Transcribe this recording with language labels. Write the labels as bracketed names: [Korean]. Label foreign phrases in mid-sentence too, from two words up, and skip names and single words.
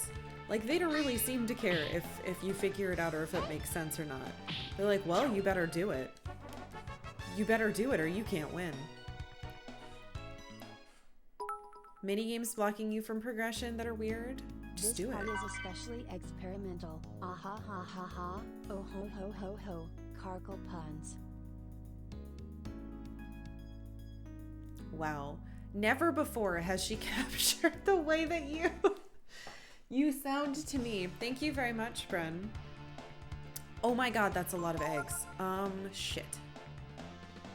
[English] Like, they don't really seem to care if you figure it out or if it makes sense or not. They're like, well, you better do it. You better do it or you can't win. Minigames blocking you from progression that are weird? Just do it. This part is especially experimental. Ah ha ha ha ha. Oh ho ho ho ho. Karkal puns. Wow. Never before has she captured the way that you sound to me. Thank you very much, Bren. Oh my god, that's a lot of eggs.